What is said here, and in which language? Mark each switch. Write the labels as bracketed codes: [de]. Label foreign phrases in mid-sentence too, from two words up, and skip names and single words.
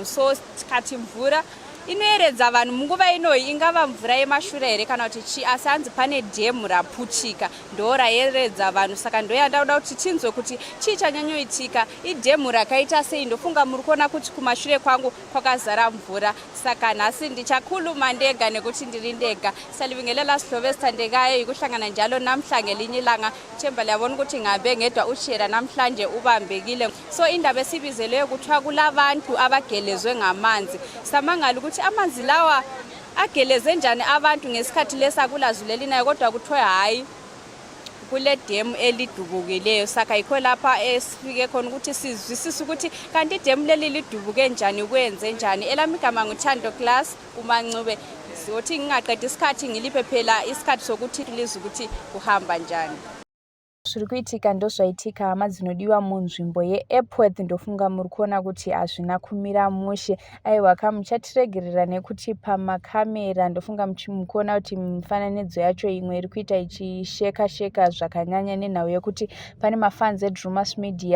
[sn] So tikati mvura inoyeredza vanhu munguva inoyi ingava mvura yemashure here kana kuti chi, asi hanzi pane dhemu Raputika ndo rayeredza vanhu. Saka ndoyanda kuda kuti tinzwe kuti chii chanyanyoitika, idhemu rakaita sei. Ndofunga muri kuona kuti kumashure kwangu kwakazara mvura. Saka nhasi ndichakhuluma ndega nekuti ndiri ndega. [nd] Salibingelela Sylvester ndekayo ikuhlangana njalo namhlanje linye ilanga. Themba liyabona ukuthi ngabe ngedwa ushera namhlanje ubambekile. So indaba esibizeleyo kuthiwa kulabantu abagelezwe ngamanzi. Samangala ukuthi amanzi lawa ageleze njani abantu ngesikhathi lesakulazulela kodwa kuthiwa hayi kule demu elidubukileyo. Saka yikho lapha esifike khona ukuthi sizwisise ukuthi kanti idemu leli lidubuke njani, kwenze njani. Elami igama nguThando Class uMancube. Siyothi ngingaqeda isikhathi ngiliphe phela isikhathi sokuthi lize ukuthi kuhamba njani. [sn] Zviri kuitika ndozvaitika hama dzinodiwa munzvimbo yeEpworth. Ndofunga muri kuona kuti hazvina kumira mushe. Aiwa muchatiregerera nekuti pamakamera ndofunga muchimukuona kuti mifananidzo yacho imwe iri kuita ichisheka zvakanyanya nenhau yekuti pane mafans eDrewmas media.